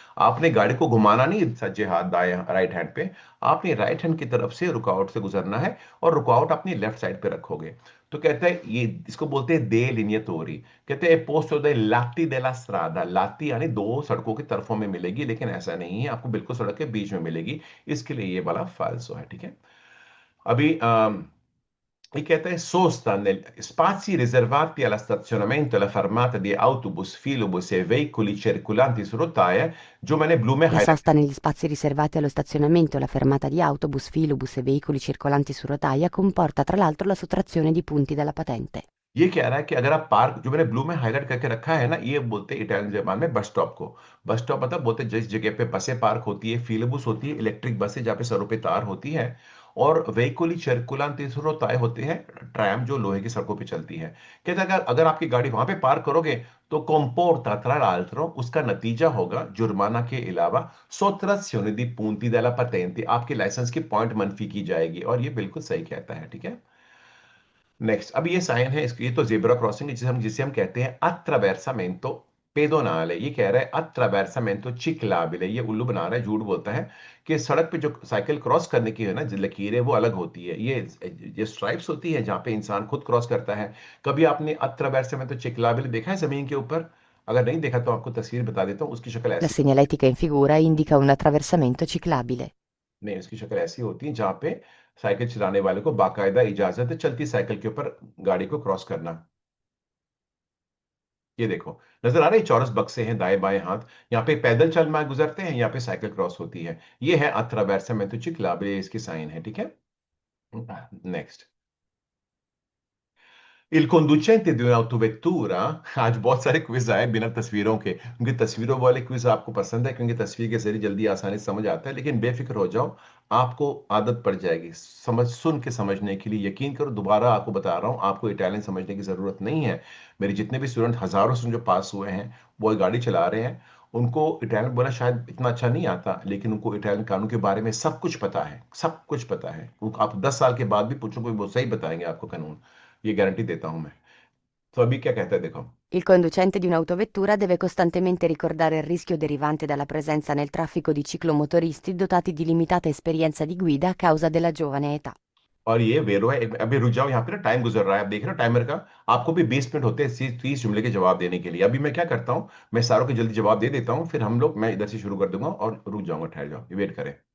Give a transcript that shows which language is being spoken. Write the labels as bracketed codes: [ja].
[hi] आपने गाड़ी को घुमाना नहीं सज्जे हाथ दाएं राइट हैंड पे, आपने राइट हैंड की तरफ से रुकावट से गुजरना है, और रुकावट अपनी लेफ्ट साइड पे रखोगे। तो कहता है ये, इसको बोलते हैं दे लिनियतोरी। कहते हैं पोस्तो दे लाती देला स्ट्रादा, लाती यानी दो सड़कों की तरफों में मिलेगी, लेकिन ऐसा नहीं है, आपको बिल्कुल सड़क के बीच में मिलेगी। इसके लिए ये वाला फाल्सो है, ठीक है। अभी ये कहता है [it] sosta nel spazi riservati all'astazionamento e alla fermata di autobus, filobus e veicoli circolanti su rotaie, [hi] जो मैंने ब्लू में [it] La [hi] highlight. [it] sosta negli spazi riservati allo stazionamento e la fermata di autobus, filobus e veicoli circolanti su rotaia comporta tra l'altro la sottrazione di punti dalla patente. [hi] ये कह रहा है कि अगर आप पार्क, जो मैंने ब्लू में हाईलाइट करके रखा है ना, ये बोलते हैं इटालियन जबान में बस स्टॉप को। बस स्टॉप मतलब बोलते हैं जिस जगह पे बसें पार्क होती है, फीलबस होती है इलेक्ट्रिक बसें जहाँ पे सड़कों पे तार होती है, और वेहिकुली सर्कुलान तय होते हैं ट्रैम जो लोहे की सड़कों पे चलती है। कहता है अगर अगर आपकी गाड़ी वहां पे पार्क करोगे तो [it] comporta tra l'altro, [hi] उसका नतीजा होगा जुर्माना के अलावा [it] sottrazione di punti della patente, [hi] आपके लाइसेंस की पॉइंट मनफी की जाएगी। और ये बिल्कुल सही कहता है, ठीक है। नेक्स्ट, अब ये साइन है, इसकी ये तो जेब्रा क्रॉसिंग है, जिसे हम कहते हैं अट्रावेर्सामेंटो पेडोनाले। ये कह रहा है अट्रावेर्सामेंटो चिक्लाबिले, ये उल्लू बना रहा है, झूठ बोलता है कि सड़क पे जो साइकिल क्रॉस करने की है ना, जो लकीरें वो अलग होती है, ये स्ट्राइप्स होती है जहां पे इंसान खुद क्रॉस करता है। कभी आपने अट्रावेर्सामेंटो चिक्लाबिले देखा है जमीन के ऊपर? अगर नहीं देखा तो आपको तस्वीर बता देता हूँ, उसकी शक्ल [it] La [hi] ऐसी। [it] segnaletica in figura indica un attraversamento ciclabile. [hi] नहीं, उसकी शक्ल ऐसी होती है जहां पे साइकिल चलाने वाले को बाकायदा इजाजत है चलती साइकिल के ऊपर गाड़ी को क्रॉस करना। ये देखो, नजर आ रहे चौरस बक्से हैं दाएं बाएं हाथ, यहाँ पे पैदल चल मार्ग गुजरते हैं, यहाँ पे साइकिल क्रॉस होती है। ये है अथरावेर्सा मेंतुचिक लाबे, इसकी साइन है, ठीक है। Next, [it] Il conducente di un'autovettura, [hi] आज बहुत सारे क्विज आए बिना तस्वीरों के, क्योंकि तस्वीरों वाले क्विज आपको पसंद है, क्योंकि तस्वीर के जरिए जल्दी आसानी से समझ आता है। लेकिन बेफिक्र हो जाओ, आपको आदत पड़ जाएगी समझ सुन के समझने के लिए। यकीन करो, दोबारा आपको बता रहा हूँ, आपको इटालियन समझने की जरूरत नहीं है। मेरे जितने भी स्टूडेंट, हजारों स्टूडेंट जो पास हुए हैं, वो गाड़ी चला रहे हैं, उनको इटालियन बोलना शायद इतना अच्छा नहीं आता, लेकिन उनको इटालियन कानून के बारे में सब कुछ पता है, सब कुछ पता है। आप 10 साल के बाद भी पूछोगे वो सही बताएंगे आपको कानून, ये गारंटी देता हूं मैं। तो अभी क्या कहता है देखो। [it] Il conducente di un'autovettura deve costantemente ricordare il rischio derivante dalla presenza nel traffico di ciclomotoristi dotati di limitata esperienza di guida a causa della giovane età. [hi] और ये वेरो है, अभी रुक जाओ, यहाँ पे ना टाइम गुजर रहा है, आप देख रहे हो टाइमर का। आपको भी 20 मिनट होते हैं 30 जुमले के जवाब देने के लिए। अभी मैं क्या करता हूँ, मैं सारों के जल्दी जवाब दे देता हूँ, फिर हम लोग, मैं इधर से शुरू कर दूंगा और रुक जाऊंगा, ठहर जाओ, वेट करें।